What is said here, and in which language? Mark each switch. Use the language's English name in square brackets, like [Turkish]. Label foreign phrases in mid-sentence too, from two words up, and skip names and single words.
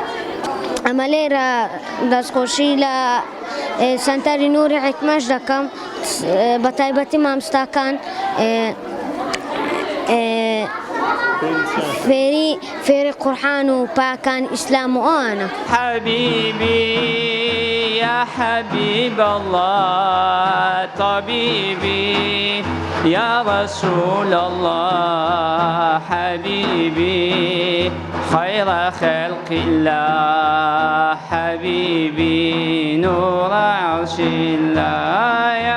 [Central Kurdish] ئەمە لێرە دەستخۆشی لە سەنتەری نووری حیکمەش دەکەم بە تایبەتی مامۆستاکان فێری قورئان و پاکان ئیسلام و ئەوانە. [Arabic] حبيبي يا حبيب الله طبيبي يا رسول الله حبيبي خير خلق الله حبيبي نور عرش الله يا